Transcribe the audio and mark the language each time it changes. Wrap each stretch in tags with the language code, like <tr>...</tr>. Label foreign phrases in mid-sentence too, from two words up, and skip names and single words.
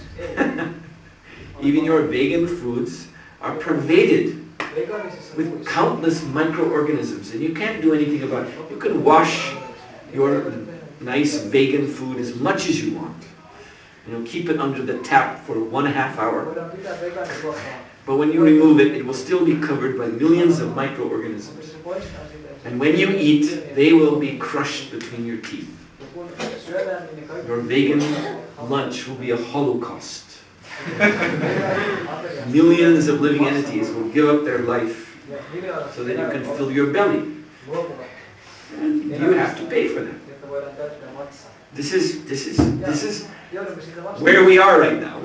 <en>Even your vegan foods are pervaded with countless microorganisms, and you can't do anything about it. You can wash your nice vegan food as much as you want. keep it under the tap for 1.5 hours.</en> <fi>Voidaan pitää vegani ruokaa.</fi> <en>But when you remove it, it will still be covered by millions of microorganisms.</en> <fi>Se poistaa siitä.</fi> <en>And when you eat, they will be crushed between your teeth.</en> <fi>Ja kun syödään, niin ne kaikki...</fi> <en>Your vegan lunch will be a holocaust. Millions of living entities will give up their life so that you can fill your belly. And you have to pay for that. This is where we are right now.</en>